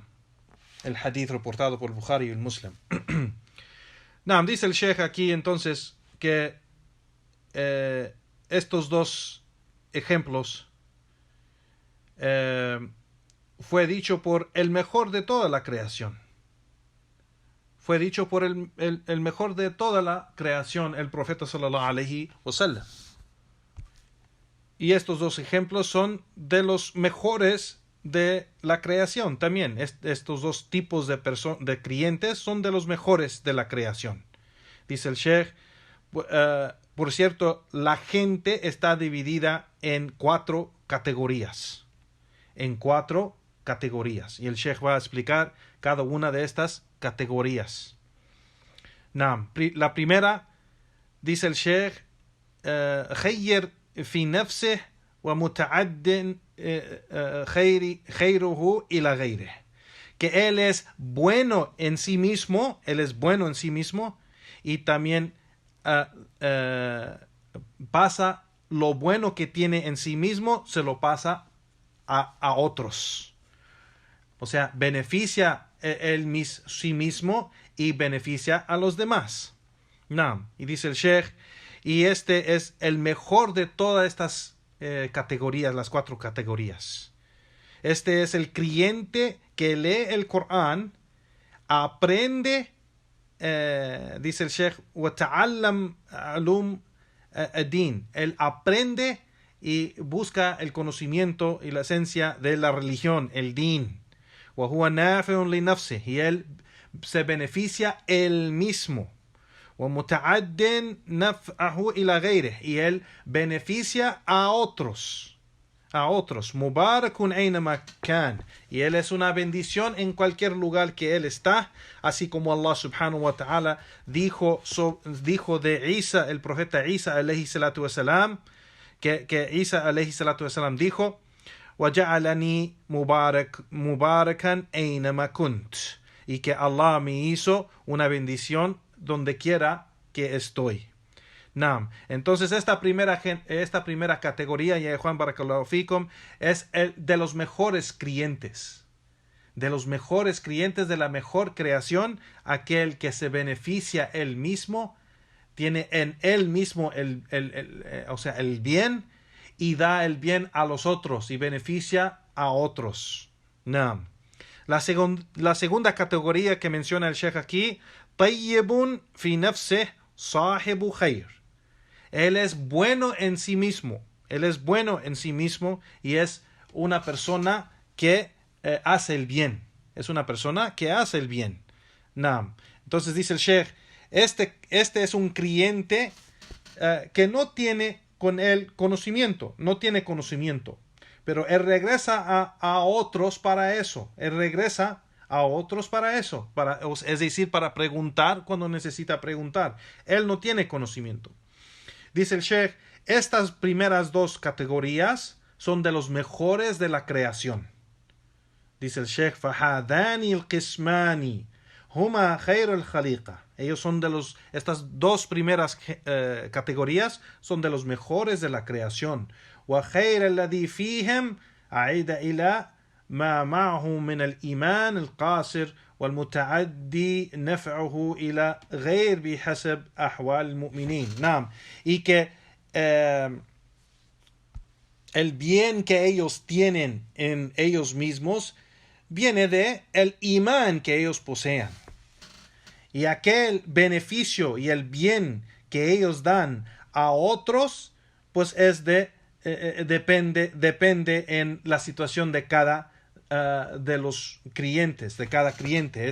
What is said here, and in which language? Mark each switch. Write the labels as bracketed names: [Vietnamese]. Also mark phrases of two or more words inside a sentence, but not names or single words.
[Spanish] El hadith reportado por Bukhari y el Muslim. Naam, dice el Sheikh aquí entonces que estos dos ejemplos fue dicho por el mejor de toda la creación. Fue dicho por el mejor de toda la creación, el profeta [Arabic] صلى الله عليه وسلم. [Spanish] Y estos dos ejemplos son de los mejores de la creación también. Estos dos tipos de creyentes son de los mejores de la creación. Dice el Sheikh, por cierto, la gente está dividida en 4 categorías. Y el Sheikh va a explicar cada una de estas categorías. La primera, dice el Sheikh, [Arabic] خير في نفسه ومتعد خيره إلى غيره, [Spanish] que él es bueno en sí mismo, y también pasa lo bueno que tiene en sí mismo, se lo pasa a otros. O sea, beneficia sí mismo y beneficia a los demás. Y dice el Sheikh, y este es el mejor de todas estas categorías, las 4 categorías. Este es el creyente que lee el Corán, aprende, dice el Sheikh, [Arabic] وَتَعَلَّمْ عَلُومَ الدِّينِ. [Spanish] Él aprende y busca el conocimiento y la esencia de la religión, el din. [Arabic] وَهُوَ نَافِعٌ لِنَفْسِهِ. [Spanish] Y él se beneficia él mismo. [Arabic] وَمُتَعَدٍ نَفْعَهُ إِلَى غَيْرِهِ. [Spanish] Y él beneficia a otros. [Arabic] مُبَارَكٌ أَيْنَمَا كَانَ. [Spanish] Y él es una bendición en cualquier lugar que él está, así como Allah [Arabic] سبحانه وتعالى [Spanish] dijo de Isa, el profeta Isa [Arabic] عليه الصلاة والسلام, [Spanish] que Isa [Arabic] عليه الصلاة والسلام [Spanish] dijo: [Arabic] وَجَعَلَنِي مُبَارَكًا أَيْنَمَا كُنْتُ. [Spanish] Y que Allah me hizo una bendición donde quiera que estoy. Entonces esta primera categoría, ya Juan [Arabic] بارك الله فيكم, [Spanish] es el de los mejores creyentes. De los mejores creyentes de la mejor creación, aquel que se beneficia él mismo, tiene en él mismo el bien, y da el bien a los otros y beneficia a otros. La segunda categoría que menciona el Sheikh aquí, [Arabic] طيب في نفسه صاحب خير. [Spanish] Él es bueno en sí mismo. Y es una persona que hace el bien. Entonces dice el Sheikh, este es un creyente que no tiene con el conocimiento, no tiene conocimiento. Pero él regresa a otros para eso. Él regresa a otros para eso. Es decir, para preguntar cuando necesita preguntar. Él no tiene conocimiento. Dice el Sheikh, estas primeras dos categorías son de los mejores de la creación. Dice el Sheikh, [Arabic] فَحَادَانِ الْقِسْمَانِ هُمَا خَيْرُ الْخَلِيقَةِ. [Spanish] Ellos son estas dos primeras categorías son de los mejores de la creación. [Arabic] وخير الذي فيهم أعيد إلى ما معه من الإيمان القاصر والمتعدي نفعه إلى غير بحسب أحوال المؤمنين. نعم. [Spanish] Y que el bien que ellos tienen en ellos mismos viene de el imán que ellos posean. Y aquel beneficio y el bien que ellos dan a otros, pues es depende en la situación de cada de los creyentes, de cada creyente.